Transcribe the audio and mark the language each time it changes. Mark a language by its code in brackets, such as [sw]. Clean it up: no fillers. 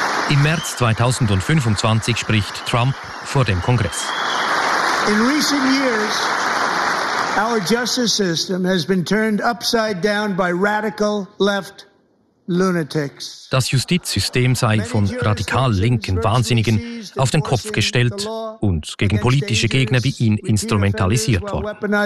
[de] Im März 2025 spricht Trump vor dem Kongress. [en] In recent years, our justice system has been turned upside down by radical left lunatics. [de] Das Justizsystem sei von radikal linken Wahnsinnigen auf den Kopf gestellt und gegen politische Gegner wie ihn instrumentalisiert worden.